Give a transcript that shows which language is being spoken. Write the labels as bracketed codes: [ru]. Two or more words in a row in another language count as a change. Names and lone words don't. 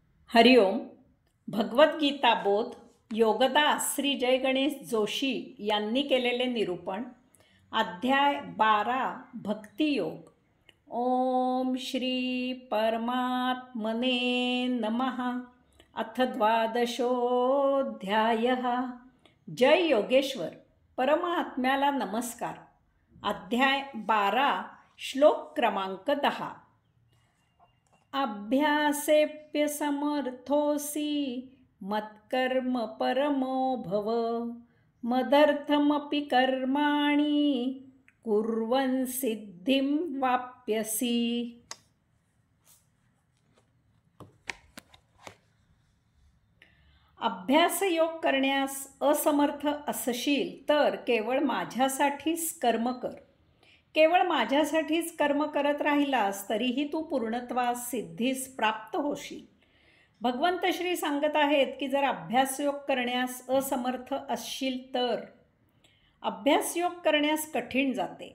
[mr] हरिओम. भगवद्गीता बोध योगदास श्री जय गणेश जोशी यांनी केलेले निरूपण. अध्याय 12 भक्तियोग. [sa] ओम श्री परमात्मने नमः. अथ द्वादशोऽध्यायः. [mr] जय योगेश्वर. परमात्म्याला नमस्कार. अध्याय 12 श्लोक क्रमांक 10. [sa] अभ्यासेऽप्यसमर्थोऽसि मत्कर्म परमो भव मदर्थमपि कर्माणि कुर्वन् सिद्धिं वाप्यसि. [mr] अभ्यासयोग करण्यास असमर्थ असशील तर केवळ माझ्यासाठीच कर्म कर. केवळ माझ्यासाठीच कर्म करत राहिलास तरीही तू पूर्णत्वास सिद्धीस प्राप्त होशील. भगवंत श्री सांगत आहेत की जर अभ्यासयोग करण्यास असमर्थ असशील तर अभ्यासयोग करण्यास कठीण जाते.